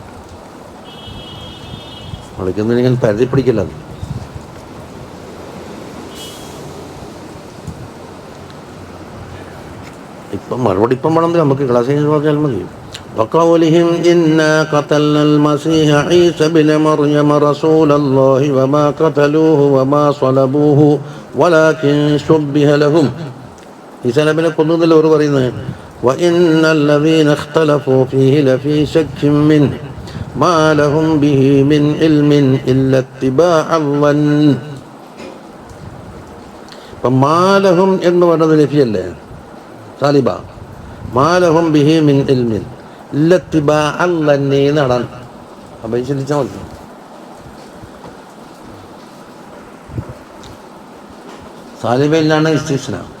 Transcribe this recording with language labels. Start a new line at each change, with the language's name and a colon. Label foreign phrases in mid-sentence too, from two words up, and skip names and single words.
Malayalam: പഠിക്കുന്നതിന് ഞാൻ പരിധി പിടിക്കില്ല. ഇപ്പം മറുപടി ഇപ്പം വേണമെങ്കിൽ നമുക്ക് ക്ലാസ്സിൽ പറഞ്ഞാൽ മതി.
Arabic: وقولهم إنا قتلنا المسيح عيسى بن مريم رسول الله وما قتلوه وما صلبوه ولكن شبه لهم.
Malayalam: ഈസാ നബിനെ കൊന്നതിൽ അവർ പറയുന്നത്
Arabic: وإن الذين اختلفوا فيه لفي شك منه ما لهم به من علم إلا اتباع الظن.
Malayalam: ഇപ്പം മാലഹും എന്ന് പറയുന്നത് ലഫിയല്ലേ സാലിബ.
Arabic: ما لهم به من علم إلا اتباع الظن എന്നാണ്.
Malayalam: അപ്പം ചിന്തിച്ചാൽ മതി. സാലിബയിലാണ് ഇസ്തിസ്ന.